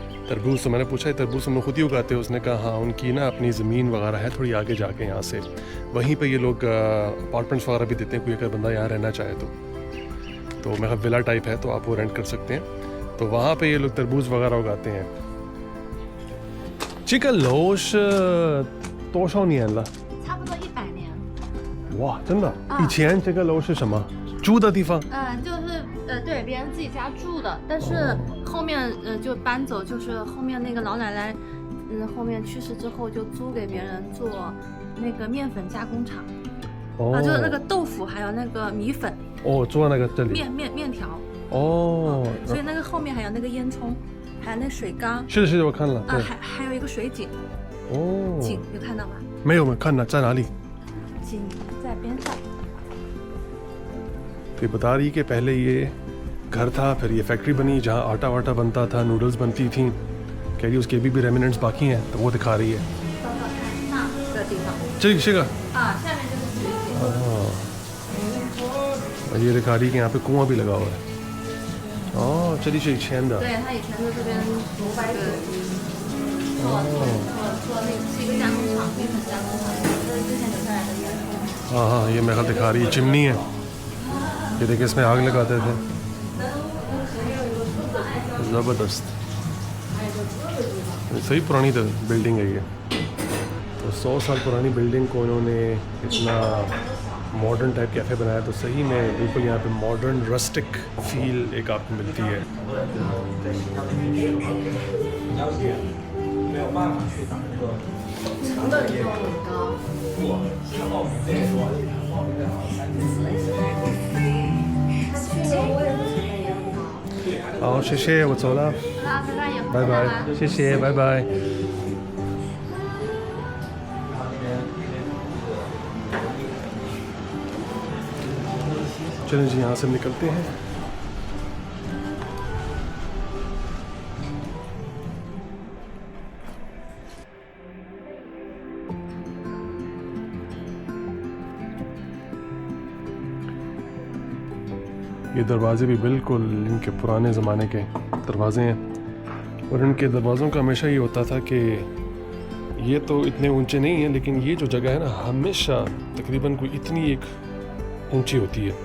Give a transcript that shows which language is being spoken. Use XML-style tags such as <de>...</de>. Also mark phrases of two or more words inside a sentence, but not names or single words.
<hi>तो मैंने पूछा ये तरबूज तुम खुद ही उगाते हो? उसने कहा हाँ, उनकी ना अपनी ज़मीन वगैरह है थोड़ी आगे जाके, यहाँ से वहीं पे ये लोग अपार्टमेंट्स वगैरह भी देते हैं, कोई अगर बंदा यहाँ रहना चाहे तो मेरा</hi> <en>villa type</en> <hi>है, तो आप वो रेंट कर सकते हैं। तो वहाँ पे ये लोग तरबूज वगैरह उगाते हैं।</hi> <zh>这个楼是多少年了？差不多100年。哇，真的？以前这个楼是什么？住的地方？就是对别人自己家住的，但是后面就搬走，就是后面那个老奶奶，后面去世之后就租给别人做那个面粉加工厂。哦，就是那个豆腐还有那个米粉。哦，做那个这里。面条。哦。所以那个后面还有那个烟囱。还有那水缸，是的，我看了。还有一个水井。哦。井有看到吗？没有，看到在哪里？井在边上。</zh> <hi>फिर बता रही कि पहले ये घर था, फिर ये फैक्ट्री बनी जहाँ आटा वाटा बनता था, नूडल्स बनती थी। कह रही उसके भी रेमिनेंट्स बाकी हैं, तो वो दिखा रही है।</hi> <zh>这个下面就是水井。</zh> <hi>ये दिखा रही कि यहाँ पे कुआं भी लगा हुआ है।</hi> <zh>哦，这里是以前的。对，他以前在这边做那个是一个加工厂，面粉加工厂，这是之前留下来的烟囱。</zh> <hi>हाँ हाँ, ये मेरे ख्याल दिखा रही है चिमनी है। ये देखिए इसमें आग लगाते थे। ज़बरदस्त, सही पुरानी बिल्डिंग है ये। तो 100 साल पुरानी बिल्डिंग को उन्होंने इतना</hi> <en>modern type cafe</en> <hi>बनाया, तो सही में बिल्कुल यहाँ पे</hi> <en>modern rustic feel</en> <hi>एक आपको मिलती है।</hi> <zh>好，谢谢，我走了，拜拜，谢谢，拜拜。</zh> <hi>चलें जी, यहाँ से निकलते हैं। ये दरवाज़े भी बिल्कुल इनके पुराने ज़माने के दरवाज़े हैं, और इनके दरवाज़ों का हमेशा ये होता था कि ये तो इतने ऊंचे नहीं हैं, लेकिन ये जो जगह है ना, हमेशा तकरीबन कोई इतनी एक ऊंची होती है।</hi>